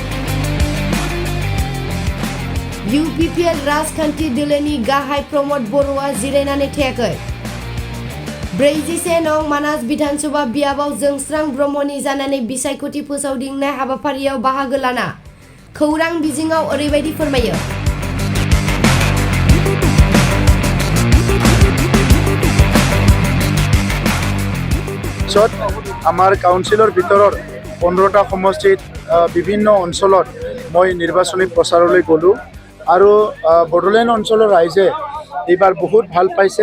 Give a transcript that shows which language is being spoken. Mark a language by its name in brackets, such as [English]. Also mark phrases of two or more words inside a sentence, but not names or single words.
[Bodo] UPPL राजखान्थि दोलोनि गाहाय प्रमद बर'आ जिरायनानै थायाखै। 41 नं मानास विधानसभा बियाबाव जोंस्रां ब्रह्मनि जानानै बिसायख'थि फोसावदिंनाय हाबाफारियाव बाहागो लाना खौरां बिजोङाव ओरैबायदि फोरमायो। [Assamese] আমাৰ কাউন্সিলৰ ভিতৰত 15টা সমষ্টিত বিভিন্ন অঞ্চলত মই নিৰ্বাচনী প্ৰচাৰলৈ গ'লোঁ আৰু বড়োলেণ্ড অঞ্চলৰ ৰাইজে এইবাৰ বহুত ভাল পাইছে।